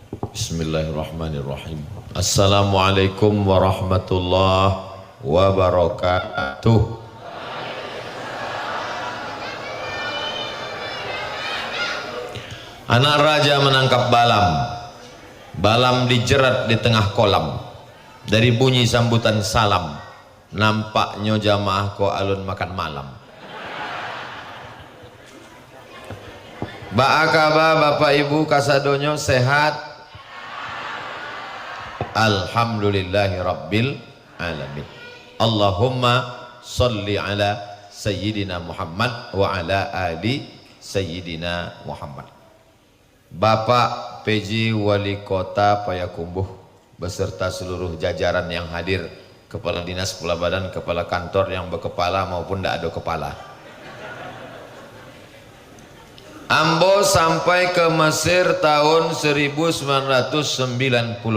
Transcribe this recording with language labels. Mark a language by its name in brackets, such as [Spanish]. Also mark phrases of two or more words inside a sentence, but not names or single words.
[Arabic] بسم الله الرحمن الرحيم. السلام عليكم ورحمة الله وبركاته. [Indonesian] Anak raja menangkap balam. Balam dijerat di tengah kolam. Dari bunyi sambutan salam, nampaknya jamaah [Minangkabau] ko alun [Indonesian] makan malam. [Minangkabau] Ba'akaba bapak ibu kasadonyo sehat? [Arabic] الحمد لله رب العالمين. اللهم صل على سيدنا محمد وعلى آل سيدنا محمد. [Indonesian] Bapak PJ Wali Kota Payakumbuh beserta seluruh jajaran yang hadir, kepala dinas, kepala badan, kepala kantor yang berkepala maupun tidak ada kepala. [Minangkabau] Ambo sampai ke Mesir tahun 1998.